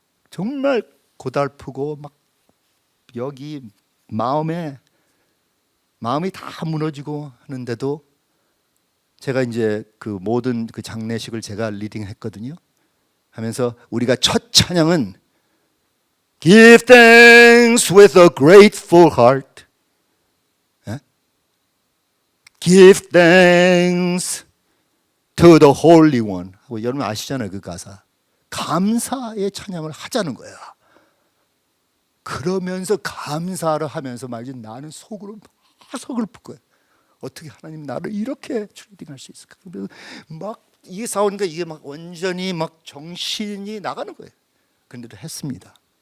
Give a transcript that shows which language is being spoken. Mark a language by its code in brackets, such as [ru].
[ko] 정말 고달프고 막 여기 마음이 다 무너지고 하는데도 제가 이제 그 모든 그 장례식을 제가 리딩했거든요. 하면서 우리가 첫 찬양은 [en] Give thanks with a grateful heart. Give thanks to the Holy One. [ko] 여러분 아시잖아요, 그 가사. 감사의 찬양을 하자는 거야. 그러면서 감사를 하면서 말이지 나는 속으로 막 서글플 거야. 어떻게 하나님 나를 이렇게 트레이딩할 수 있을까? 그래서 막 이게 싸우니까 이게 막 완전히 막 정신이 나가는 거예요. 그런데도 했습니다.